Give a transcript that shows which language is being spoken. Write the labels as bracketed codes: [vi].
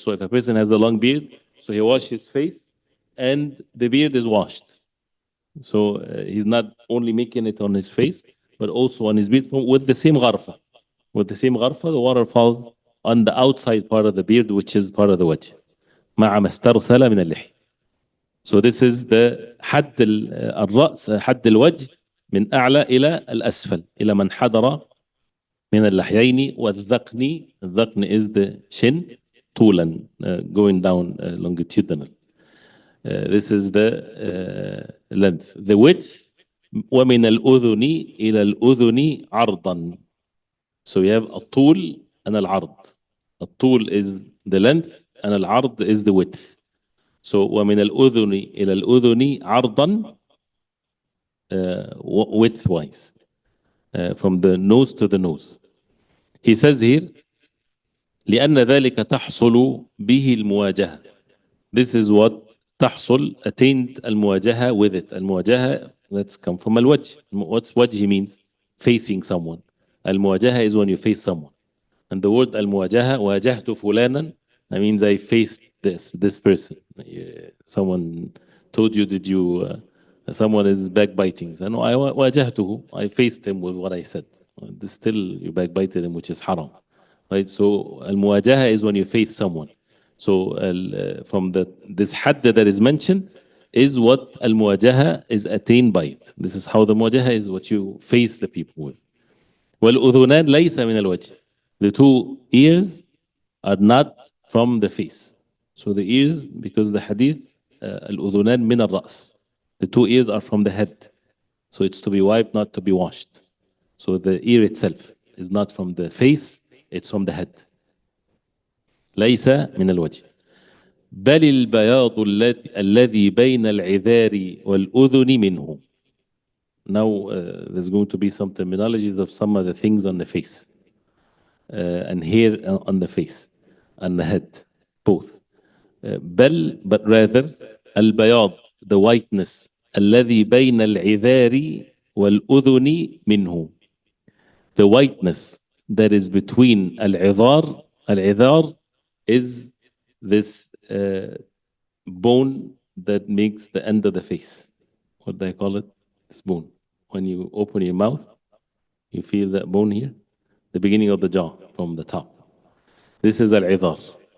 [en] So if a person has a long beard, so he washes his face, and the beard is washed. So he's not only making it on his face, but also on his beard with the same gharfa. With the same gharfa, the water falls on the outside part of the beard, which is part of the wajh. [ar] مع ما استرسل من اللحية. [en] So this is the [ar] حد الرأس, حد الوجه من أعلى إلى الأسفل, إلى من حضر من اللحيين والذقن. [en] الذقن is the chin, طولا, going down longitudinal. This is the length. The width, [ar] ومن الأذن إلى الأذن عرضا. [en] So we have الطول and العرض. الطول is the length and العرض is the width. So [ar] ومن الأذن إلى الأذن عرضا, [en] width-wise, from the nose to the nose. He says here [ar] لأن ذلك تحصل به المواجهة. [en] This is what تحصل, attained المواجهة with it. المواجهة, let's come from الوجه. What's وجه means? Facing someone. المواجهة is when you face someone. And the word المواجهة, [ar] واجهت فلانا, [en] that means I faced this person. Someone told you, someone is backbiting. So no, I واجهته, I faced him with what I said. Still you backbited him, which is haram. Right? So المواجهة is when you face someone. So from this hadd that is mentioned is what المواجهة is attained by it. This is how the مواجهة is what you face the people with. [ar] والأذنان ليس من الوجه. [en] The two ears are not from the face. So the ears, because the hadith, الأذنان من الرأس. The two ears are from the head. So it's to be wiped, not to be washed. So the ear itself is not from the face, it's from the head. [ar] ليس من الوجه. بل البياض الذي بين العذار والأذن منه. [en] Now there's going to be some terminologies of some of the things on the face and hair on the face and the head, both. But rather البياض, the whiteness, [ar] الذي بين العذار والأذن منه. [en] The whiteness that is between العذار. العذار is this bone that makes the end of the face. What do I call it? This bone. When you open your mouth, you feel that bone here, the beginning of the jaw from the top. This is al-'idhar.